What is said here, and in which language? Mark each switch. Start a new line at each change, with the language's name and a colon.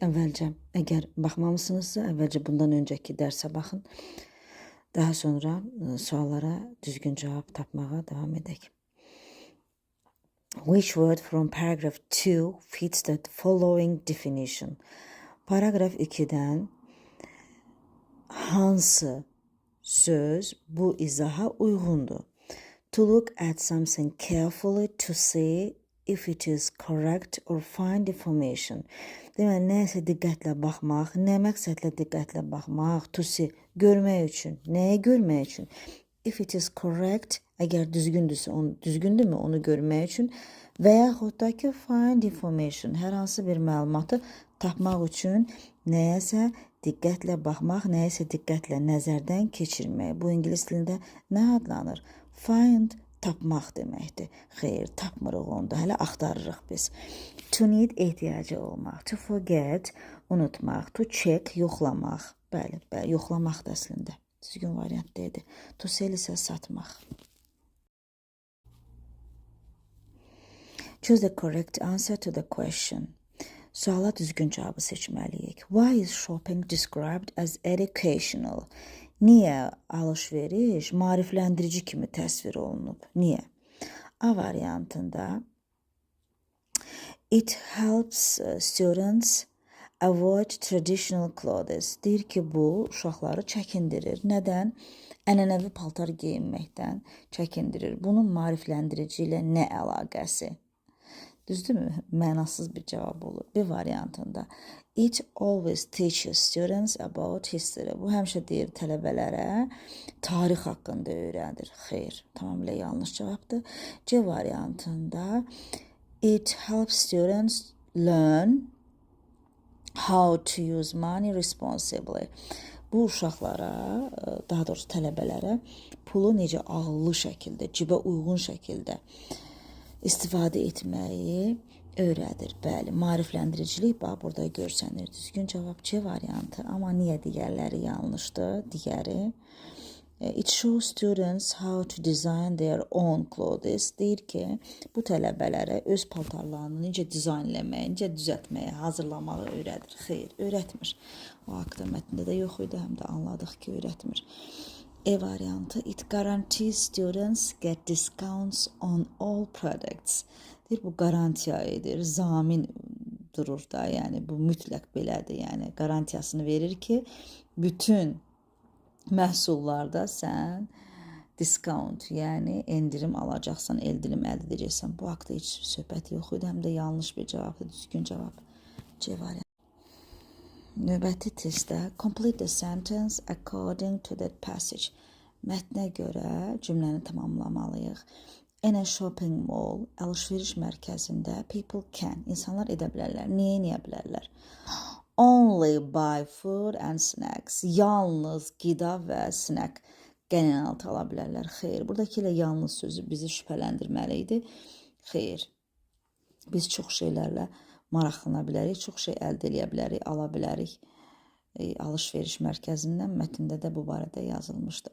Azerbaijani: Əvvəlcə, əgər baxmamısınızsa, əvvəlcə bundan öncəki dərsə baxın. Daha sonra suallara düzgün cavab tapmağa davam edək.
English: Which word from paragraph 2 fits the following definition?
Azerbaijani: Paragraf 2-dən hansı söz bu izaha uyğundur?
English: To look at something carefully to see if it is correct or find information.
Azerbaijani: Deməli, nəyəsə diqqətlə baxmaq, nə məqsədlə diqqətlə baxmaq,
English: to see,
Azerbaijani: görmək üçün, nəyə görmək üçün?
English: If it is correct,
Azerbaijani: əgər düzgündürsə, düzgündürmü onu görmək üçün və yaxud da ki,
English: find information,
Azerbaijani: hər hansı bir məlumatı tapmaq üçün nəyəsə diqqətlə baxmaq, nəyəsə diqqətlə nəzərdən keçirmək. Bu ingilis dilində nə adlanır? Find, tapmaq deməkdir. Xeyr, tapmırıq onda, hələ axtarırıq biz.
English: To need,
Azerbaijani: ehtiyacı olmaq.
English: To forget,
Azerbaijani: unutmaq.
English: To check,
Azerbaijani: yoxlamaq. Bəli, yoxlamaq da əslində. Düzgün variant deyildi.
English: To sell
Azerbaijani: isə satmaq.
English: Choose the correct answer to the question.
Azerbaijani: Suala düzgün cavabı seçməliyik.
English: Why is shopping described as educational?
Azerbaijani: Niyə alış-veriş maarifləndirici kimi təsvir olunub? Niyə? A variantında
English: it helps students avoid traditional clothes.
Azerbaijani: Deyir ki, bu uşaqları çəkindirir. Nədən? Ənənəvi paltar geyinməkdən çəkindirir. Bunun maarifləndirici ilə nə əlaqəsi? Düzdürmü? Mənasız bir cavab olur. Bir variantında
English: it always teaches students about history.
Azerbaijani: Bu həmişə deyir tələbələrə tarix haqqında öyrəndir. Xeyr, tamamilə yanlış cavabdır. C variantında
English: it helps students learn how to use money responsibly.
Azerbaijani: Bu uşaqlara, daha doğrusu tələbələrə pulu necə ağıllı şəkildə, cibə uyğun şəkildə istifadə etməyi öyrədir. Bəli, maarifləndiricilik bax burada görsənir. Düzgün cavab C variantı. Amma niyə digərləri yanlışdır? Digəri
English: it shows students how to design their own clothes.
Azerbaijani: Deyir ki, bu tələbələrə öz paltarlarını necə dizaynləməyi, necə düzəltməyi, hazırlamağı öyrədir. Xeyr, öyrətmir. O haqda mətndə də yox idi, həm də anladıq ki, öyrətmir. E variantı
English: it guarantees students get discounts on all products.
Azerbaijani: Deyir, bu garantiya edir, zamin durur da, yəni bu mütləq belədir. Yəni garantiyasını verir ki, bütün məhsullarda sən discount, yəni endirim alacaqsan, endirim əldə edəcəksən. Bu haqda heç söhbət yox idi, həm də yanlış bir cavabdır. Düzgün cavab C variantı. Növbəti testdə
English: complete the sentence according to that passage.
Azerbaijani: Mətnə görə cümləni tamamlamalıyıq.
English: In a shopping mall,
Azerbaijani: alış-veriş mərkəzində
English: people can,
Azerbaijani: insanlar edə bilərlər. Niyə bilərlər?
English: Only buy food and snacks.
Azerbaijani: Yalnız qida və snack qənaət ala bilərlər. Xeyr, buradakı ilə yalnız sözü bizi şübhələndirməli idi. Xeyr, biz çox şeylərlə maraqlana bilərik, çox şey əldə edə bilərik, ala bilərik. Alış-veriş mərkəzindən mətndə də bu barədə yazılmışdı.